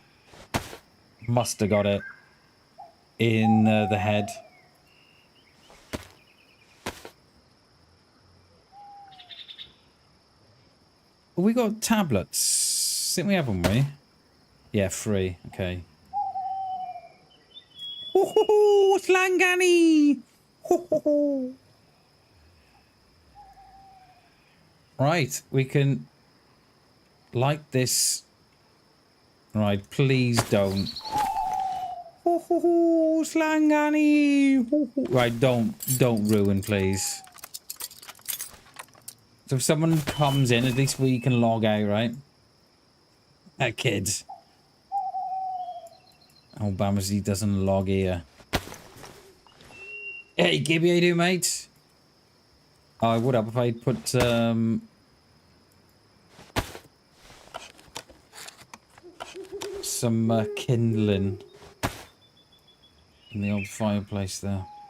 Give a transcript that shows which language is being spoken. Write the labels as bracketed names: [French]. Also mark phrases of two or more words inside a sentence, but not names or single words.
[English] Must have got it in the head. We got tablets. I think we have them, we? Yeah, 3. Okay. Ho ho ho! Slangani! Ho ho ho! Right, we can light this. Right, please don't. Ho ho ho! Slangani! Ho ho! Right, don't ruin, please. So if someone comes in, at least we can log out, right? Kids. Oh, Bamsey doesn't log here. Hey, Gibby, how you doing, mate? Oh, I would have if I'd put, some kindling in the old fireplace there.